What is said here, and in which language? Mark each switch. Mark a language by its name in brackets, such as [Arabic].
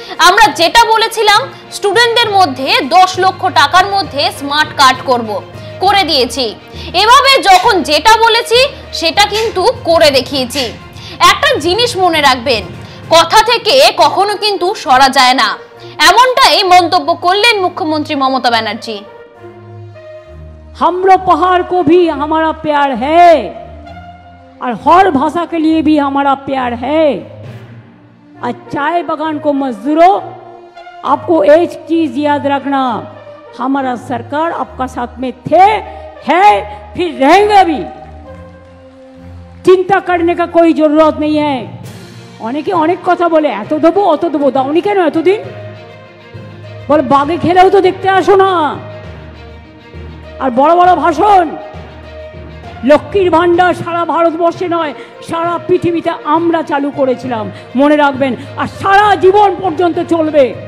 [Bangla] আমরা যেটা বলেছিলাম স্টুডেন্টদের মধ্যে 10 লক্ষ টাকার মধ্যে স্মার্ট কার্ড করব, করে দিয়েছি। এভাবে যখন যেটা বলেছি সেটা কিন্তু করে দেখিয়েছি। একটা জিনিস মনে রাখবেন, কথা থেকে কখনো কিন্তু সরা যায় না, এমনটাই মন্তব্য করলেন মুখ্যমন্ত্রী মমতা ব্যানার্জি। [Hindi] हमरो पहाड़ को भी हमारा प्यार है और हर भाषा के लिए भी हमारा प्यार है। और चाय बागान को मजदूरों, आपको एक चीज याद रखना, हमारा सरकार आपका साथ में थे, है, फिर रहेंगे भी। चिंता करने का कोई जरूरत नहीं है। [Bangla] অনেকে অনেক কথা বলে, এত দেবো অত দেবো, দাওনি কেন এতদিন? বলে বাঘে খেলেও তো দেখতে আসো না, আর বড় বড় ভাষণ। লক্ষ্মীর ভান্ডার সারা ভারতবর্ষে নয়, সারা পৃথিবীতে আমরা চালু করেছিলাম, মনে রাখবেন, আর সারা জীবন পর্যন্ত চলবে।